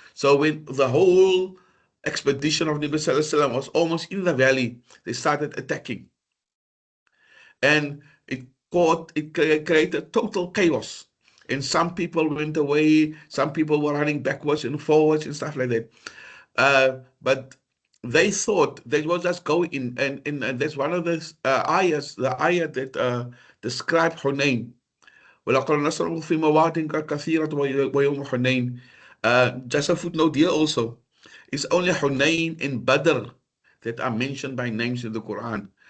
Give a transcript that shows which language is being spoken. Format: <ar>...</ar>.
<en>So when the whole expedition of Nabi Sallallahu Alaihi Wasallam was almost in the valley, they started attacking, and it created total chaos. And some people went away, some people were running backwards and forwards and stuff like that. But they thought they would just go in, and that's one of the ayahs, the ayah that describe Hunayn.</en> <ar>ولقد نصره في مواطن كثيرة ويوم حنين.</ar> <en>Just a footnote here also. It's only Hunayn and Badr that are mentioned by names in the Quran.</en>